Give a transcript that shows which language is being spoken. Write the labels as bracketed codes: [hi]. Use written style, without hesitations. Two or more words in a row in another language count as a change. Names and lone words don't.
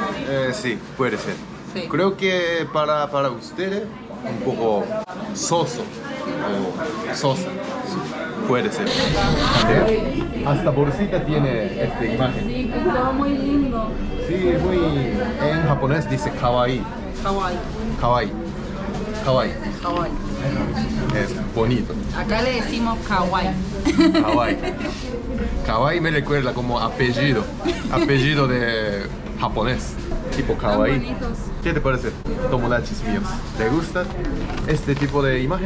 [es] Sí, puede ser. Sí. Creo que para ustedes un poco soso o sosa. Puede ser. Hasta bolsita tiene esta imagen. Sí, es todo muy lindo. Sí, muy... En japonés dice kawaii. Hawái, Kawaii. Kawaii. Hawái. Es bonito. Acá le decimos kawaii. Kawaii. Kawaii me recuerda como apellido. Apellido de japonés. Tipo Tan kawaii. bonitos. ¿Qué te parece, tomodachis míos? ¿Te gusta este tipo de imagen?